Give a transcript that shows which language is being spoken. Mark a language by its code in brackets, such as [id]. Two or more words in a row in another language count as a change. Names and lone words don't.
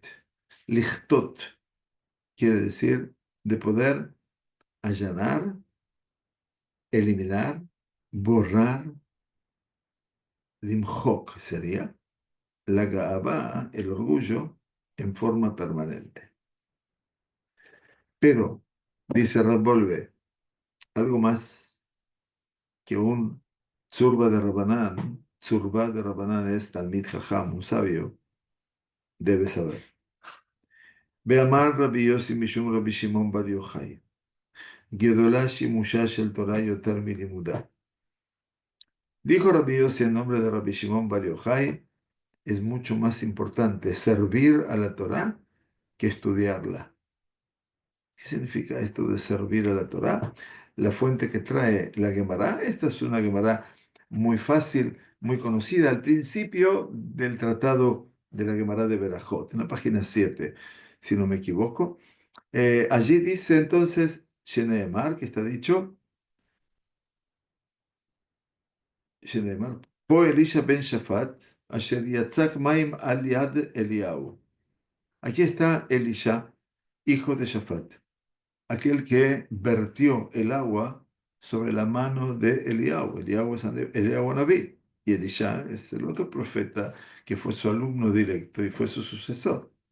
[es] Lichtot quiere decir de poder allanar, eliminar, borrar, limhok sería la Ga'avá, el orgullo, en forma permanente. Pero, dice Rabbolve, algo más que un tzurba de Rabanán es [he] תלמיד חכם, [es] un sabio, debe saber. [he] דאמר רבי יוסי משום רבי שמעון בר יוחאי. גדולה שימושה של תורה יותר מלימודה. [es] Dijo Rabbi Yossi en nombre de Rabbi Shimon Bar Yochai, es mucho más importante servir a la Torah que estudiarla. ¿Qué significa esto de servir a la Torah? La fuente que trae la Gemara, esta es una Gemara muy fácil, muy conocida, al principio del tratado de la Gemara de Berajot, en la página 7, si no me equivoco. Allí dice entonces, Sheneemar, que está dicho, [he] שנאמר פה אלישע בן שפט אשר יצק מים על יד אליהו. [es] Aquí está Elisha, hijo de Shafat, aquel que vertió el agua sobre la mano de Eliyahu. Eliyahu es [he] אליהו נביא, [es] y Elisha es el otro profeta que fue su alumno directo y fue su sucesor.